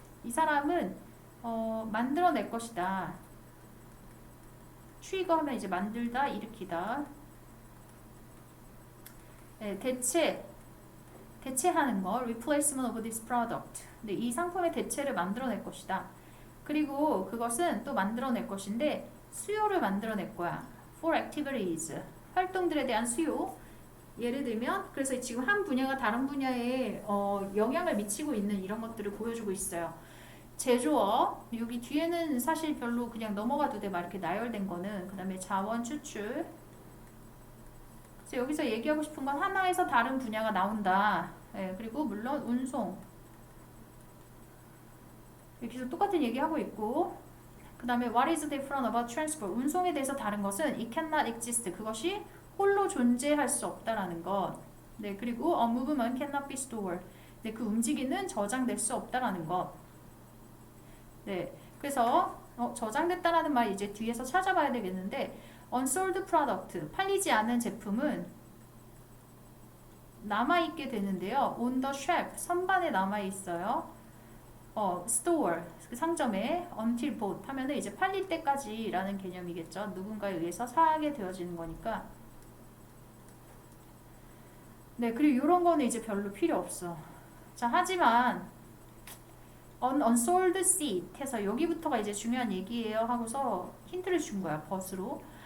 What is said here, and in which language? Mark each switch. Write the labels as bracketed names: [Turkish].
[Korean] 이 사람은 만들어낼 것이다. 트리거하면 이제 만들다, 일으키다. 네, 대체하는 거, [English] replacement of this product. [Korean] 네, 이 상품의 대체를 만들어낼 것이다. 그리고 그것은 또 만들어낼 것인데 수요를 만들어낼 거야. [English] for activities. [Korean] 활동들에 대한 수요. 예를 들면 그래서 지금 한 분야가 다른 분야에 영향을 미치고 있는 이런 것들을 보여주고 있어요. 제조업. 여기 뒤에는 사실 별로 그냥 넘어가도 돼. 막 이렇게 나열된 거는. 그 다음에 자원 추출. 그래서 여기서 얘기하고 싶은 건 하나에서 다른 분야가 나온다. 예, 그리고 물론 운송. 여기서 똑같은 얘기하고 있고 그 다음에 [English] what is different about transport? [Korean] 운송에 대해서 다른 것은 [English] it cannot exist. [Korean] 그것이 홀로 존재할 수 없다라는 것. 네, 그리고 [English] a movement cannot be stored. [Korean] 네, 그 움직이는 저장될 수 없다라는 것. 네, 그래서 저장됐다라는 말이 이제 뒤에서 찾아봐야 되겠는데 [English] unsold product, [Korean] 팔리지 않은 제품은 남아있게 되는데요. [English] on the shelf, [Korean] 선반에 남아있어요. store, 그 상점에 [English] until bought [Korean] 하면은 이제 팔릴 때까지라는 개념이겠죠. 누군가에 의해서 사게 되어지는 거니까. 네, 그리고 이런 거는 이제 별로 필요 없어. 자, 하지만 [English] unsold seat [Korean] 해서 여기부터가 이제 중요한 얘기예요 하고서 힌트를 준 거야, 버스로.